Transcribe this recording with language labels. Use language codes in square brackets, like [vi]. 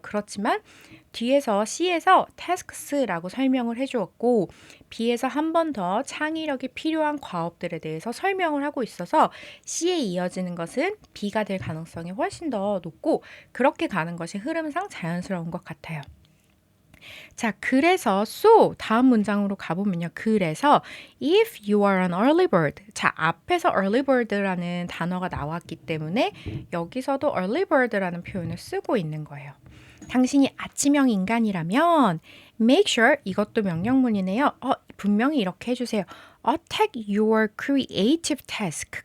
[ko] 그렇지만 뒤에서 C에서 tasks라고 설명을 해주었고 B에서 한 번 더 창의력이 필요한 과업들에 대해서 설명을 하고 있어서 C에 이어지는 것은 B가 될 가능성이 훨씬 더 높고 그렇게 가는 것이 흐름상 자연스러운 것 같아요. 자, 그래서 so 다음 문장으로 가보면요. 그래서 [en] if you are an early bird. [ko] 자, 앞에서 early bird라는 단어가 나왔기 때문에 여기서도 early bird라는 표현을 쓰고 있는 거예요. 당신이 아침형 인간이라면 [en] make sure [ko] 이것도 명령문이네요. 분명히 이렇게 해주세요. [en] Attack your creative task.